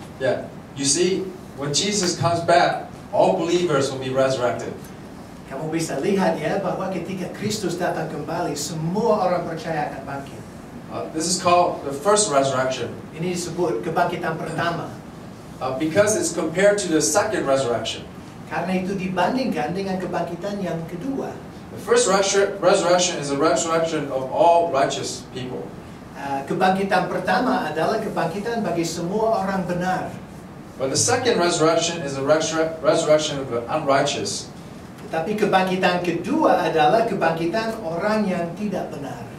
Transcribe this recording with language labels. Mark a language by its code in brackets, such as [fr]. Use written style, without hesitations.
[en] Yeah, you see, when Jesus comes back, all believers will be resurrected. [id] Kamu bisa lihat ya bahwa ketika Kristus datang kembali, semua orang percaya akan bangkit. [en] This is called the first resurrection. [id] Ini disebut kebangkitan pertama. [en] Because it's compared to the second resurrection. [id] Karena itu dibandingkan dengan kebangkitan yang kedua. [en] The first resurrection is a resurrection of all righteous people. [id] Kebangkitan pertama adalah kebangkitan bagi semua orang benar. [en] But the second resurrection is a resurrection of the unrighteous. [id] Tetapi kebangkitan kedua adalah kebangkitan orang yang tidak benar.